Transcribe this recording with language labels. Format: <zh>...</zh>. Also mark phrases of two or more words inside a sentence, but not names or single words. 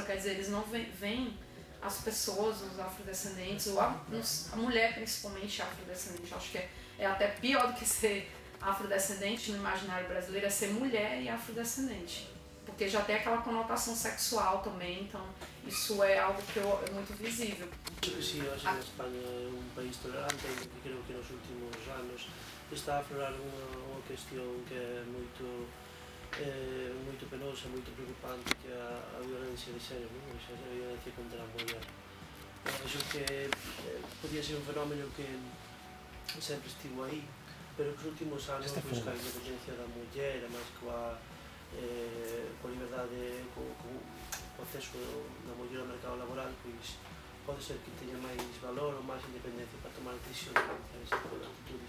<pt>Quer dizer, eles não veem as pessoas, os afrodescendentes, ou a mulher principalmente afrodescendente. Acho que é até pior do que ser afrodescendente no imaginário brasileiro, é ser mulher e afrodescendente. Porque já tem aquela conotação sexual também, então isso é algo que é muito visível.</pt> <gl>Acho que sí, hoxe en España é un país tolerante, e creo que nos últimos anos está a aflorar unha cuestión que é moito penosa, moito preocupante, que é a violencia de xénero, a violencia contra a muller. Acho que podía ser un fenómeno que sempre estivo aí, pero que os últimos anos, pois, a independencia da muller, a máis coa liberdade, co acceso da muller ao mercado laboral, pois pode ser que teña máis valor ou máis independencia para tomar decisións e realizar ese tipo de actitudes.</gl>